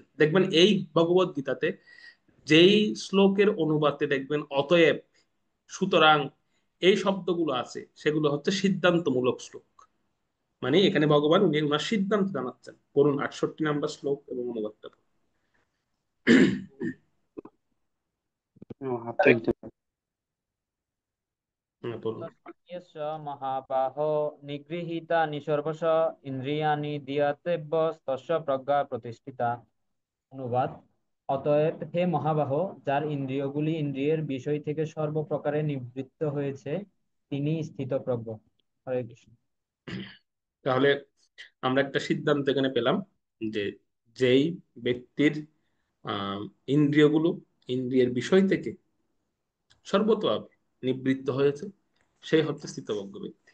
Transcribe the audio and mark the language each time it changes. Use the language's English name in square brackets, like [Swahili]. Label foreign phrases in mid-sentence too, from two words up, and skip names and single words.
[Bangla] দেখবেন এই ভগবত গীতাতে যেই শ্লোকের অনুবাদে দেখবেন অতএব, সুতরাং, এই শব্দগুলো আছে, সেগুলো হচ্ছে সিদ্ধান্তমূলক শ্লোক। মানে এখানে ভগবান উনি ওনার সিদ্ধান্ত জানাচ্ছেন। পড়ুন 68 নম্বর শ্লোক এবং অনুবাদটা পড়ুন। পড়ুন। [Sanskrit] यस्य महाबाहो निगृहीतानि सर्वश ইন্দ্রিয়াণি দিয়াতেব্যস্তস্য প্রজ্ঞা প্রতিষ্ঠিতা। [Bangla] অনুবাদ: অতএব হে মহাবাহ, যার ইন্দ্রিয়গুলি ইন্দ্রিয়ের বিষয় থেকে সর্বপ্রকারে নিবৃত্ত হয়েছে, তিনি স্থিতপ্রজ্ঞ। হরে কৃষ্ণ। তাহলে আমরা একটা সিদ্ধান্ত এখানে পেলাম যে যেই ব্যক্তির আহ ইন্দ্রিয়গুলো ইন্দ্রিয়ের বিষয় থেকে সর্বতভাবে নিবৃত্ত হয়েছে, সেই হচ্ছে স্থিতপ্রজ্ঞ ব্যক্তি।